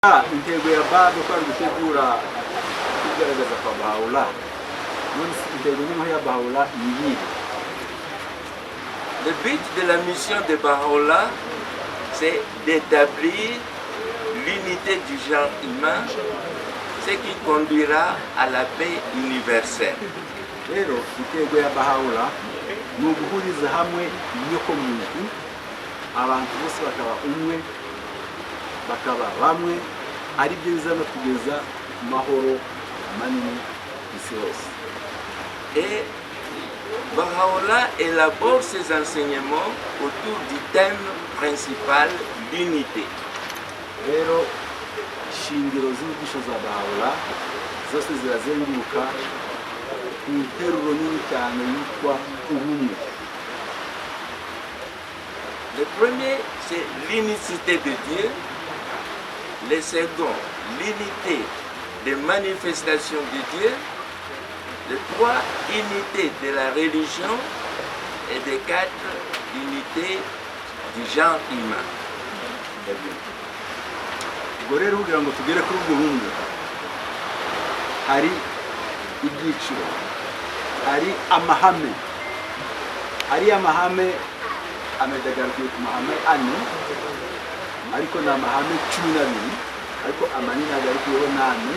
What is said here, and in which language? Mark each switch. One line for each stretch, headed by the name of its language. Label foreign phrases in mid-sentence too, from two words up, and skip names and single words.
Kinyarwanda: intego ya BAD kwari gutegura kugaragaza kwa Baha'u'llah. Intego ya Baha'u'llah ni
French: Le but de la mission de Baha'u'llah, c'est d'établir l'unité du genre humain, ce qui conduira à la paix universelle.
Kinyarwanda: Rero intego ya Baha'u'llah ni uguhuriza hamwe inyoko muntu, abantu bose bakaba umwe, bakaba bamwe, ari byo bizana kugeza mahoro manini isi hose.
French: Et Baha'u'llah élabore ses enseignements autour du thème principal, l'unité.
Kinyarwanda: Rero shingiro z'inyigisho za Baha'u'llah zose zirazenguruka ku nteruro nini cyane yitwa ubumwe.
French: Le premier, c'est l'unicité de Dieu. Le second, l'unité des manifestations de Dieu. Le trois, unité de la religion. Et de quatre, unité du genre humain.
Kinyarwanda: Ubwo rero kugira ngo tugere kuri ubwo bumwe hari ibyiciro, hari amahame. Hari amahame amedagarukiye ku mahame ane, ariko ni amahame 12, ariko amanini agarukiyeho nane.